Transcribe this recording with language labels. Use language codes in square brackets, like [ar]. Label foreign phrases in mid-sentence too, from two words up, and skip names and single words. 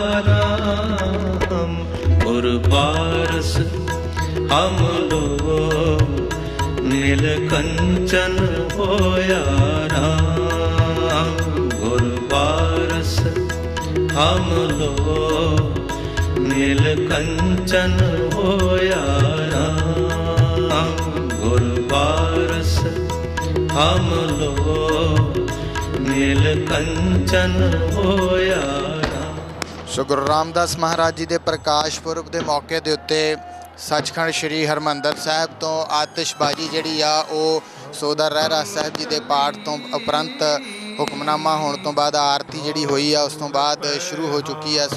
[pa] ਰਾਮ ਗੁਰ ਪਾਰਸ ਹਮ ਲੋਗ ਨੀਲ ਕੰਚਨ ਹੋਇਆ ਰਾਮ ਗੁਰ ਪਾਰਸ ਹਮ ਲੋਗ ਨੀਲ ਕੰਚਨ ਹੋਇਆ ਰਾਮ ਗੁਰ ਪਾਰਸ ਹਮ ਲੋਗ ਨੀਲ ਕੰਚਨ ਹੋਇਆ ਸੋ ਗੁਰੂ ਰਾਮਦਾਸ ਮਹਾਰਾਜ ਜੀ ਦੇ ਪ੍ਰਕਾਸ਼ ਪੁਰਬ ਦੇ ਮੌਕੇ ਦੇ ਉੱਤੇ ਸੱਚਖੰਡ ਸ੍ਰੀ ਹਰਿਮੰਦਰ ਸਾਹਿਬ ਤੋਂ ਆਤਿਸ਼ਬਾਜ਼ੀ ਜਿਹੜੀ ਆ ਉਹ ਸੋਦਰ ਰਹਿਰਾਸ ਸਾਹਿਬ ਜੀ ਦੇ ਪਾਠ ਤੋਂ ਉਪਰੰਤ ਹੁਕਮਨਾਮਾ ਹੋਣ ਤੋਂ ਬਾਅਦ ਆਰਤੀ ਜਿਹੜੀ ਹੋਈ ਆ ਉਸ ਤੋਂ ਬਾਅਦ ਸ਼ੁਰੂ ਹੋ ਚੁੱਕੀ ਆ।